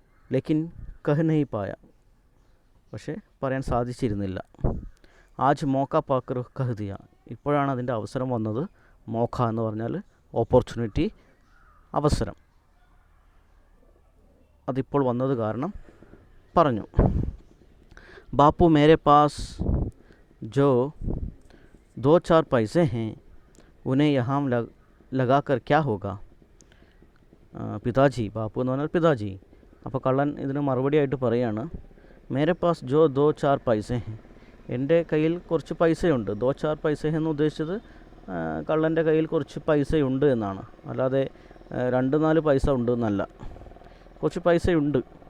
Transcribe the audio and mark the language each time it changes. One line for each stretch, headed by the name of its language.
Hindi: ലേക്കിൻ കഹ് നഹി പായ,
Malayalam: പക്ഷേ പറയാൻ സാധിച്ചിരുന്നില്ല.
Hindi: ആജ് മോക്ക പാക്കർ കഹ് ദിയ,
Malayalam: ഇപ്പോഴാണ് അതിൻ്റെ അവസരം വന്നത്. മോക്ക എന്ന് പറഞ്ഞാൽ ഓപ്പർച്യൂണിറ്റി, അവസരം, അതിപ്പോൾ വന്നത് കാരണം പറഞ്ഞു.
Hindi: ബാപ്പു മേരെ പാസ് ജോ 2-4 पैसे हैं उन्हें यहाँ लगाकर क्या होगा.
Malayalam: പിതാജി, ബാപ്പു എന്ന് പറഞ്ഞാൽ പിതാജി. അപ്പോൾ കള്ളൻ ഇതിന് മറുപടിയായിട്ട് പറയാണ്,
Hindi: മേരെ പാസ് ജോ 2-4 पैसे हैं,
Malayalam: എൻ്റെ കയ്യിൽ കുറച്ച് പൈസയുണ്ട്.
Hindi: 2-4 पैसे
Malayalam: എന്ന് ഉദ്ദേശിച്ചത് കള്ളൻ്റെ കയ്യിൽ കുറച്ച് പൈസയുണ്ട് എന്നാണ്, അല്ലാതെ 2-4 പൈസ ഉണ്ട് എന്നല്ല. കുറച്ച് പൈസയുണ്ട്.